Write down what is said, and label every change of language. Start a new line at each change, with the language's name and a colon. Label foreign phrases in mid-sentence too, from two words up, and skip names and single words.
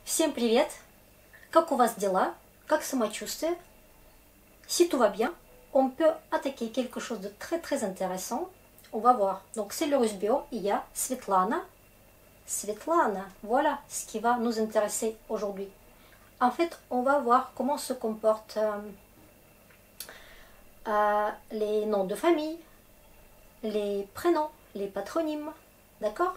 Russian: Всем привет! Как у вас дела? Как самочувствие?
French: Si tout va bien, on peut attaquer quelque chose de très intéressant. On va voir. Donc c'est le russe bio, il y a Svetlana. Svetlana, voilà ce qui va nous intéresser aujourd'hui. En fait, on va voir comment se comportent les noms de famille, les prénoms, les patronymes, d'accord?